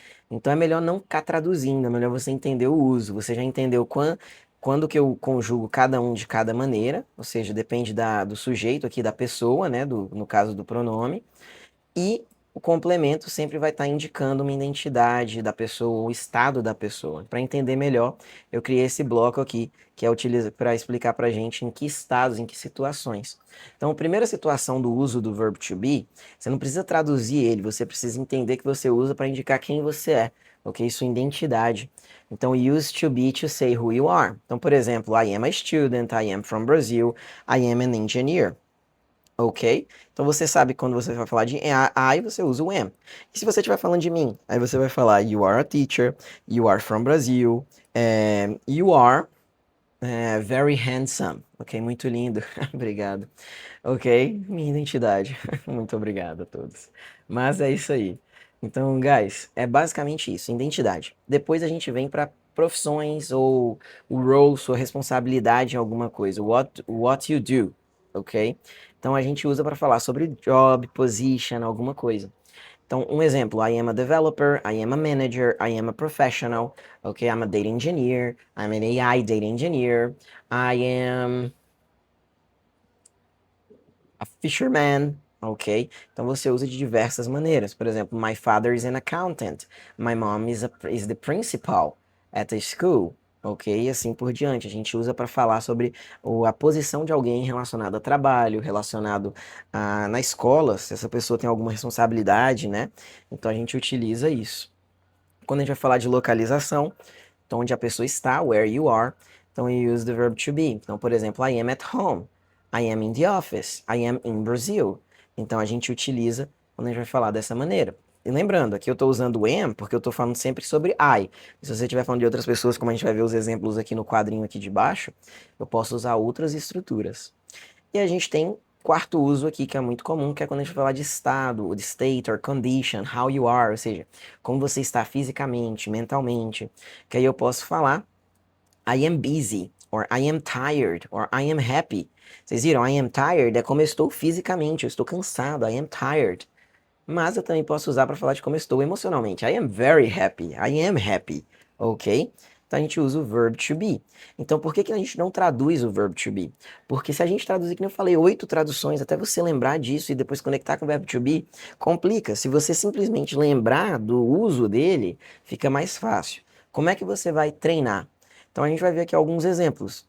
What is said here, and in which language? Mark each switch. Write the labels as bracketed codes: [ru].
[pt] Então é melhor não ficar traduzindo, é melhor você entender o uso. Você já entendeu quando que eu conjugo cada um de cada maneira, ou seja, depende do sujeito aqui, da pessoa, né, no caso do pronome, e o complemento sempre vai estar indicando uma identidade da pessoa, o estado da pessoa. Para entender melhor, eu criei esse bloco aqui, que é utilizado para explicar para a gente em que estados, em que situações. Então, a primeira situação do uso do verbo to be, você não precisa traduzir ele, você precisa entender que você usa para indicar quem você é, ok? Sua identidade. [en] Então, use to be to say who you are. Então, [pt] por exemplo, [en] I am a student, I am from Brazil, I am an engineer. Ok? [pt] Então você sabe que quando você vai falar de I, você usa o am. E se você estiver falando de mim, aí você vai falar [en] you are a teacher, you are from Brazil, you are very handsome. [pt] Ok? Muito lindo. Obrigado. Ok? Minha identidade. Muito obrigado a todos. Mas é isso aí. Então, guys, é basicamente isso, identidade. Depois a gente vem para profissões ou o role, sua responsabilidade em alguma coisa. [en] What you do, ok? [pt] Então a gente usa para falar sobre job, position, alguma coisa. Então, um exemplo, [en] I am a developer, I am a manager, I am a professional, ok? I'm a data engineer, I'm an AI data engineer, I am a fisherman, ok? [pt] Então você usa de diversas maneiras. Por exemplo, [en] my father is an accountant, my mom is the principal at the school, ok? [pt] E assim por diante. A gente usa para falar sobre a posição de alguém relacionado a trabalho, relacionado na escola, se essa pessoa tem alguma responsabilidade, né? Então a gente utiliza isso. Quando a gente vai falar de localização, então onde a pessoa está, [en] where you are, [pt] então [en] you use the verb to be. [pt] Então, por exemplo, [en] I am at home, I am in the office, I am in Brazil. [pt] Então a gente utiliza quando a gente vai falar dessa maneira. E lembrando, aqui eu estou usando o am porque eu estou falando sempre sobre I. Se você estiver falando de outras pessoas, como a gente vai ver os exemplos aqui no quadrinho aqui de baixo, eu posso usar outras estruturas. E a gente tem quarto uso aqui, que é muito comum, que é quando a gente fala de estado, de [en] state or condition, how you are, [pt] ou seja, como você está fisicamente, mentalmente. Que aí eu posso falar [en] I am busy, or I am tired, or I am happy. [pt] Vocês viram? [en] I am tired [pt] é como eu estou fisicamente, eu estou cansado, I am tired. Mas eu também posso usar para falar de como eu estou emocionalmente. [en] I am very happy, I am happy, ok? [pt] Então a gente usa o verb to be. Então por que que a gente não traduz o verb to be? Porque se a gente traduzir, como eu falei, 8 traduções, até você lembrar disso e depois conectar com o verb to be, complica. Se você simplesmente lembrar do uso dele, fica mais fácil. Como é que você vai treinar? Então a gente vai ver aqui alguns exemplos.